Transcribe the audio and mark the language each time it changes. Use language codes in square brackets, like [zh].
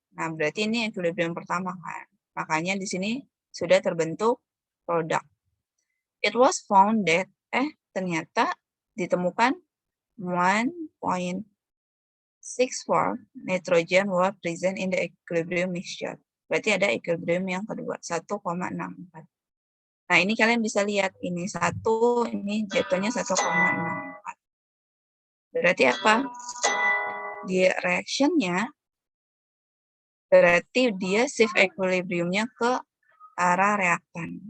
[id] Nah, berarti ini equilibrium pertama kan. Makanya di sini sudah terbentuk produk. [en] It was found that, [id] ternyata ditemukan [en] 1.64 nitrogen were present in the equilibrium mixture. [id] Berarti ada equilibrium yang kedua, 1,64. Nah, ini kalian bisa lihat, ini 1, ini jatuhnya 1,64. Berarti apa? Di reaction-nya, berarti dia shift equilibrium-nya ke arah reaktan.